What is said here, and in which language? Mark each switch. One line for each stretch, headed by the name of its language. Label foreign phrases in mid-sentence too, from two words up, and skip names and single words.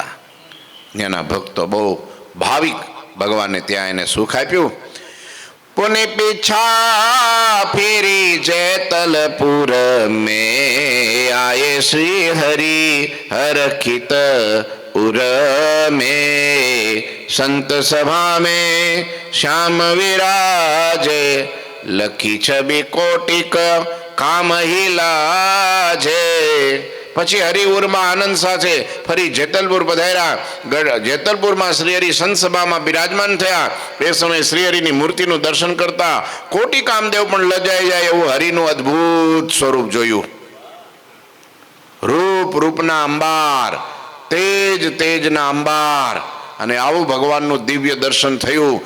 Gujarati: એના ભક્તો બહુ ભાવિક. ભગવાને ત્યાં એને સુખ આપ્યું.
Hindi: पुने पीछा फेरी जेतलपुर में आये श्री हरि हरखित उर में संत सभा में श्याम विराजे लखी छवि कोटिक काम हिलाजे।
Gujarati: પછી હરિઉરમાં આનંદ સાથે ફરી જેતલપુર પધાર્યા. જેતલપુરમાં શ્રીહરિ સંતસભામાં બિરાજમાન થયા. એ સમયે શ્રીહરિની મૂર્તિનું દર્શન કરતા કોટી કામદેવ પણ લજાઈ જાય એવું હરિનું અદ્ભુત સ્વરૂપ જોયું. રૂપ રૂપના અંબાર, તેજ તેજના અંબાર, અને આવું ભગવાનનું દિવ્ય દર્શન થયું.